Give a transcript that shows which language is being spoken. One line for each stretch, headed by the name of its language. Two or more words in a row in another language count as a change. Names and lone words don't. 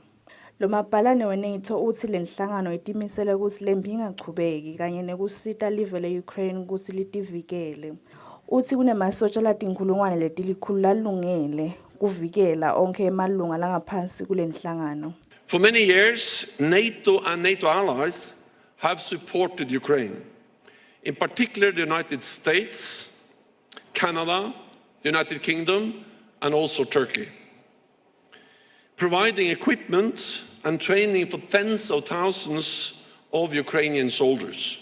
Swati: Lo mabhalane we-NATO uthi le nhlangano itimisele ukuthi lempi ingachubeki kanye nekusita live le-Ukraine ukuthi litivikele. Uthi kunemasotsha latinkhulungwane letilikhulu lalungele kuvikela onke emalunga langaphansi kule nhlangano.
English: For many years, NATO and NATO allies have supported Ukraine, in particular the United States, Canada, the United Kingdom, and also Turkey, providing equipment and training for tens of thousands of Ukrainian soldiers.